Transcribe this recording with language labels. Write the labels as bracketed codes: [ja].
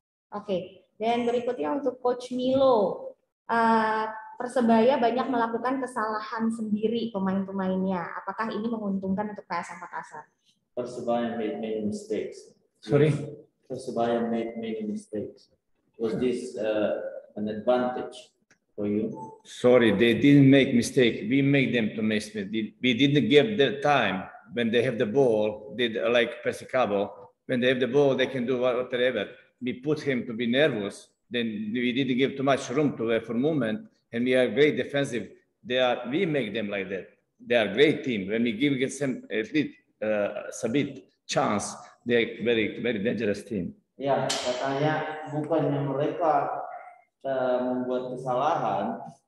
[id] Oke, dan berikutnya untuk Coach Milo. Persebaya banyak melakukan kesalahan sendiri pemain-pemainnya. Apakah ini menguntungkan untuk PSM Makassar? [en] Persebaya made many mistakes. Sorry? Persebaya made many mistakes. Was this an advantage for you? Sorry, they didn't make mistake. We make them to make mistake. We didn't give the time when they have the ball. Did like Persicabo. When they have the ball, they can do whatever. We put him to be nervous. Then we didn't give too much room for movement, and we are great defensive. We make them like that. They are a great team. When we give them at least Sabit chance, they are very very dangerous team. [id] Ya, katanya bukannya mereka membuat kesalahan.